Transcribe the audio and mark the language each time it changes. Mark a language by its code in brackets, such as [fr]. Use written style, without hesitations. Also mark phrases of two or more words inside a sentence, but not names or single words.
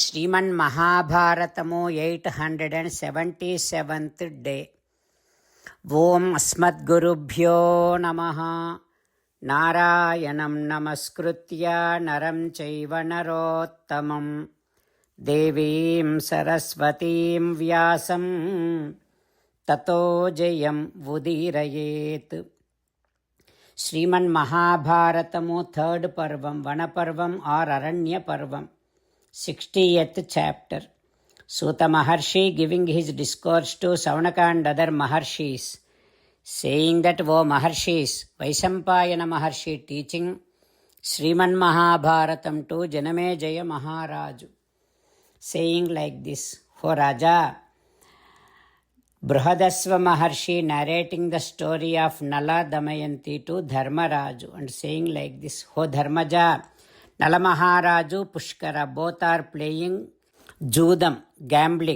[te] శ్రీమన్ మహాభారతము 877th డే. [sa] ಓಂ ಅಸ್ಮದ್ಗುರುಭ್ಯೋ ನಮಃ. ನಾರಾಯಣಂ ನಮಸ್ಕೃತ್ಯ ನರಂ ಚೈವ ನರೋತ್ತಮಂ ದೇವೀಂ ಸರಸ್ವತೀಂ ವ್ಯಾಸಂ ತತೋ ಜಯಂ ಉದೀರಯೇತ್. [te] శ్రీమన్ మహాభారతము 3rd పర్వం, వనపర్వం ఆర్ అరణ్య పర్వం, [en] 60th chapter. Suta Maharshi giving his discourse to Saunaka and other Maharshis, saying that, O Maharshis, Vaisampayana Maharshi teaching Sriman Mahabharatam to Janamejaya Maharaju, saying like this: O Raja, Brihadasva Maharshi narrating the story of Nala Damayanti to Dharmaraju and saying like this: O Dharmaja, Nala Maharaju, Pushkara, both are playing Judam, gambling.